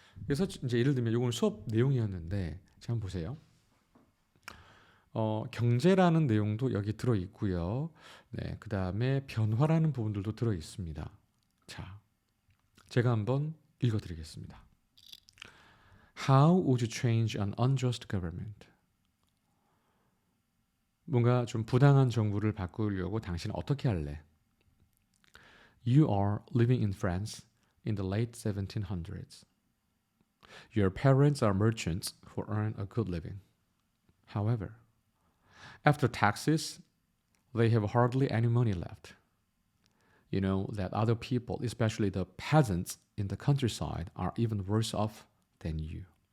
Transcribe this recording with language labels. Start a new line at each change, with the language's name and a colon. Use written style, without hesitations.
Korean: 그래서 이제 예를 들면 이건 수업 내용이었는데 자, 한번 보세요. 경제라는 내용도 여기 들어 있고요. 네, 그 다음에 변화라는 부분들도 들어 있습니다. 자, 제가 한번 읽어드리겠습니다.
English: How would you change an unjust government?
Korean: 뭔가 좀 부당한 정부를 바꾸려고 당신은 어떻게 할래?
English: You are living in France in the late 1700s. Your parents are merchants who earn a good living. However, after taxes, they have hardly any money left. You know that other people, especially the peasants in the countryside, are even worse off than you.